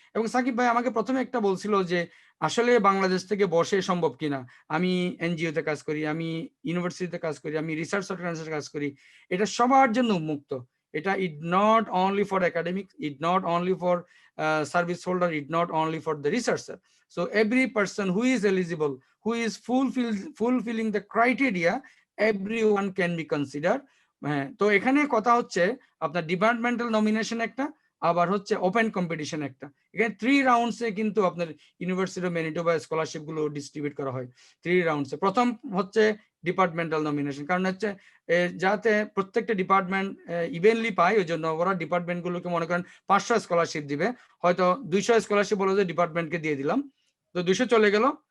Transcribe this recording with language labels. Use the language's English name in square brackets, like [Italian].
[Bangla] এবং সাকিব ভাই আমাকে প্রথমে একটা বলছিল যে আসলে বাংলাদেশ থেকে বসে সম্ভব কিনা, আমি এনজিওতে কাজ করি, আমি ইউনিভার্সিটিতে কাজ করি, আমি রিসার্চ অর্গানাইজেশনে কাজ করি, এটা সবার জন্য উন্মুক্ত। [English] এটা it not only for academic, it not only for service holder, it not only for the researcher. So every person who is eligible, who is fulfilling the criteria, everyone can be considered. [Bangla] তো এখানে কথা হচ্ছে আপনার departmental nomination একটা, আবার হচ্ছে open competition একটা। এখানে 3 রাউন্ডসে কিন্তু আপনার ইউনিভার্সিটি অফ ম্যানিটোবা স্কলারশিপ গুলো ডিস্ট্রিবিউট করা হয় 3 রাউন্ডসে। প্রথম হচ্ছে ডিপার্টমেন্টাল নমিনেশন, কারণ হচ্ছে যাতে প্রত্যেকটা ডিপার্টমেন্ট ইভেনলি পায়, ওই জন্য ওরা ডিপার্টমেন্ট গুলোকে মনে করেন 500 স্কলারশিপ দিবে, হয়তো 200 স্কলারশিপ বলে যে ডিপার্টমেন্টকে দিয়ে দিলাম, তো 200 চলে গেল।